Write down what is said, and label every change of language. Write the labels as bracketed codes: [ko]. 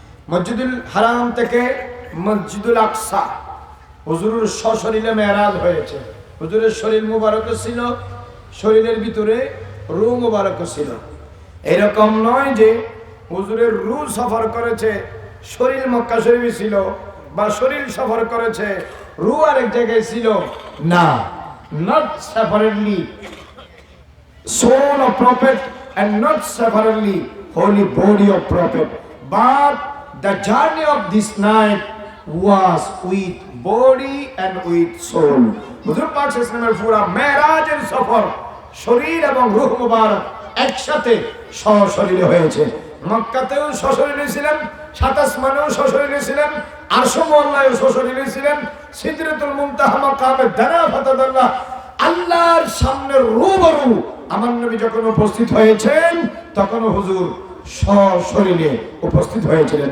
[bn] মসজিদুল হারাম থেকে মসজিদুল আকসা হুজুরের সশরীরে মেরাজ হয়েছে। হুজুরের শরীর মুবারক ছিল, শরীরের ভিতরে রূহ মুবারক ছিল। এরকম নয় যে হুজুরের রূহ সফর করেছে, শরীর মক্কা শরীফে ছিল, বা শরীর সফর করেছে, রূহ আরেক জায়গায় ছিল। [en] না, not separately soul of prophet and not separately holy body of prophet, but the journey of this night was with body and with soul. [bn] হুজুর পাক সাল্লাল্লাহু আলাইহি ওয়াসাল্লামের পুরা মেরাজের সফর শরীর এবং রূহ মুবারক একসাথে সশরীরে হয়েছে। মক্কাতেও সশরীরে ছিলেন, 7 আসমানেও সশরীরে ছিলেন, আরশ মোয়াল্লায়ও সশরীরে ছিলেন, সিদরাতুল মুনতাহা মাকামে দানা ফাতাদাল্লাহ আল্লাহর সামনে রূবরু আমার নবী যখন উপস্থিত হয়েছেন তখন হুজুর সশরীরে উপস্থিত হয়েছিলেন।